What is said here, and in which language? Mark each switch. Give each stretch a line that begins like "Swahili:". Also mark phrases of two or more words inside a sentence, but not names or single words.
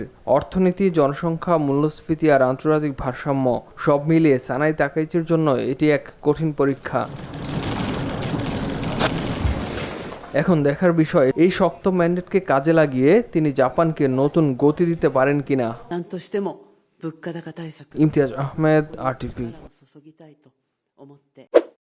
Bangla: অর্থনীতি, জনসংখ্যা, মূল্যস্ফীতি আর আন্তর্জাতিক ভারসাম্য সব মিলিয়ে সানায়ে তাকাইচির জন্য এটি এক কঠিন পরীক্ষা। এখন দেখার বিষয়, এই শক্ত ম্যান্ডেটকে কাজে লাগিয়ে তিনি জাপানকে নতুন গতি দিতে পারেন কিনা।
Japanese: なんとしても物価高対策
Bangla: ইমতিয়াজ আহমেদ, আরটিভি।
Japanese: 力を注ぎたいと思って